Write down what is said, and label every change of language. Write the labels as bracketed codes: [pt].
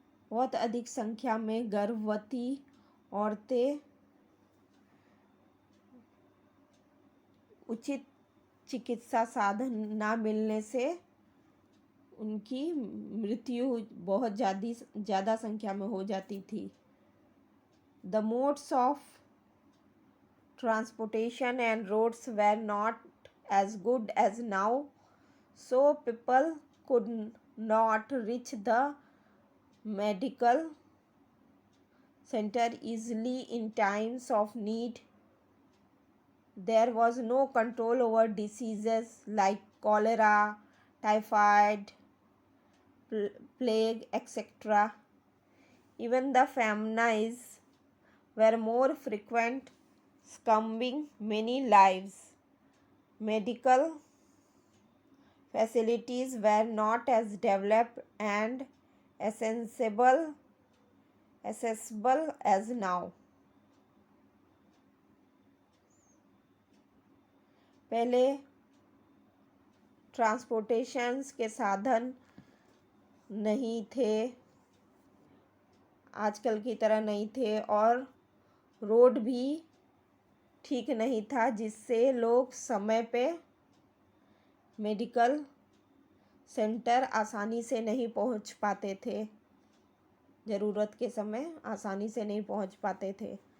[hi] बहुत अधिक संख्या में गर्भवती औरतें उचित चिकित्सा साधन ना मिलने से उनकी मृत्यु बहुत ज़्यादा संख्या में हो जाती थी। [en] The modes of transportation and roads were not as good as now, so people could not reach the medical center easily in times of need. There was no control over diseases like cholera, typhoid, plague, etc. Even the famines were more frequent, claiming many lives. Medical facilities were not as developed and accessible as now. [hi] पहले ट्रांसपोर्टेशंस के साधन नहीं थे, आजकल की तरह नहीं थे, और रोड भी ठीक नहीं था, जिससे लोग समय पे मेडिकल सेंटर आसानी से नहीं पहुंच पाते थे, ज़रूरत के समय आसानी से नहीं पहुंच पाते थे।